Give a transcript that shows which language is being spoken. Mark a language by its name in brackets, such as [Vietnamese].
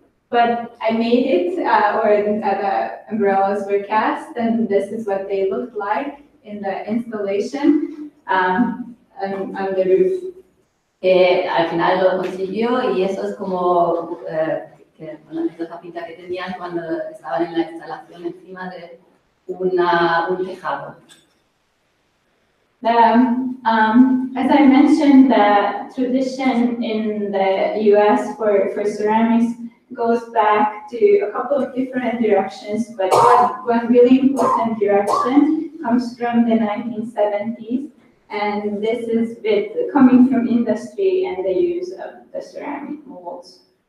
[English] But I made it, the umbrellas were cast, and this is what they looked like in the installation on the roof. [Spanish] Al final lo consiguió y eso es como esa capita que tenían cuando estaban en la instalación encima de un tejado. [English] As I mentioned, the tradition in the US for ceramics goes back to a couple of different directions, but one really important direction comes from the 1970s, and this is coming from industry and the use of the ceramic molds.